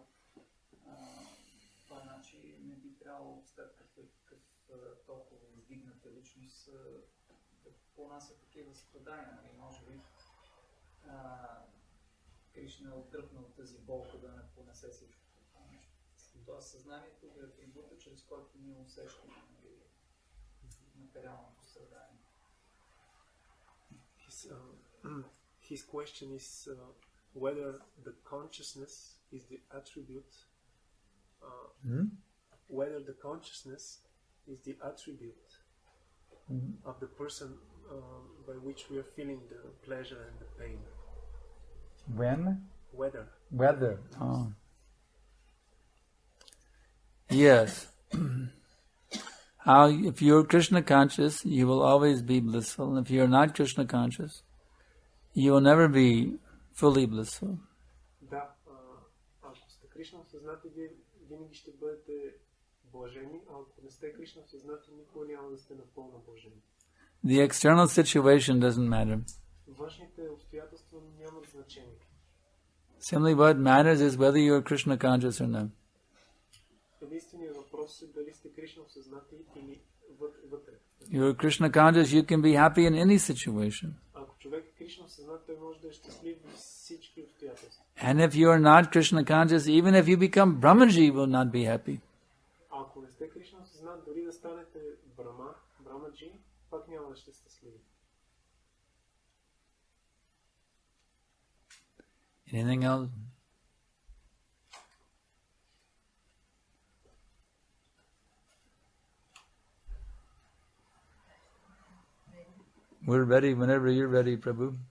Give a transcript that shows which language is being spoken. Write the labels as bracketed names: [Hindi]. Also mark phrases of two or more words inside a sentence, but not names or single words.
[Bulgarian] Това значи не би трябвало след какъв толкова издигната личност да понася такива страдания. Може би Кришна е отдръпнал тази болка да не понесе всичко това нещо. Това съзнанието е атрибута, чрез който ние усещаме материалното страдание. [English] His question is whether the consciousness is the attribute whether the consciousness is the attribute of the person by which we are feeling the pleasure and the pain. When? Whether. Oh. Yes. How, if you're Krishna conscious, you will always be blissful. And if you're not Krishna conscious, you will never be fully blissful. [Bulgarian] Да, ако сте Кришна осъзнати, вие винаги ще бъдете блажени, а ако не сте Кришна осъзнати, никога няма да сте напълно блажени. [English] The external situation doesn't matter. [Bulgarian] Външните обстоятелства нямат значение. [English] Simply what matters is whether you are Krishna conscious or not. [Bulgarian] Единственият въпрос е дали сте Кришна осъзнати или вътре. [English] You are Krishna conscious, you can be happy in any situation. [Bulgarian] Ако човек е Кришна осъзнат, той може да е щастлив в всички обстоятелства. [English] And if you are not Krishna conscious, even if you become Brahmaji, you will not be happy. [Bulgarian] Ако не сте Кришна осъзнат, дори да станете Брахмаджи, пак няма да сте щастливи. [English] Anything else? We're ready whenever you're ready, Prabhu.